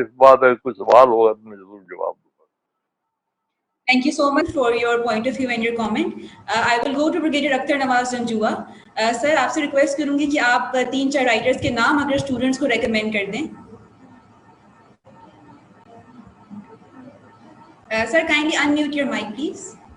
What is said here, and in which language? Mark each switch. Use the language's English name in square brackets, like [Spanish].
[Hindi] इस बात अगर कोई सवाल होगा तो मैं जरूर जवाब दूंगा। [English] Thank you so much for your point of view and your comment. I will go to Brigadier Akhtar Nawaz Janjua. [Hindi] Sir, आपसे रिक्वेस्ट करूंगी कि आप 3-4 राइटर्स के नाम अगर स्टूडेंट्स को रेकमेंड कर दें। [English] Sir, kindly unmute your mic, please.